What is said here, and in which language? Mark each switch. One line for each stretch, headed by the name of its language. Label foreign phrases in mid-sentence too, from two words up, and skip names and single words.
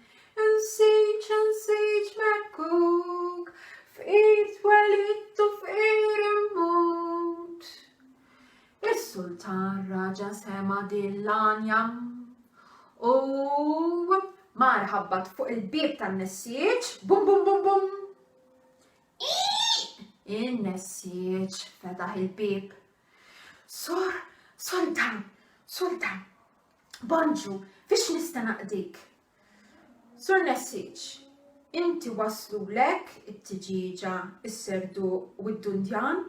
Maltese: Nsiġ mekkuk, Fqir Twelidt u Fqir Immut. Is-sultan raġa sema dil-lanja u marħabbat fuq il-bib tan-nessiġ. Bum bum bum bum. Il-nessiġ fetaħ il-bib. Sultan, bonġu, fiex nista' naqdik? Sur nessiġ, inti waslulek it-tiġiġa, is-serduq u d-dundjan?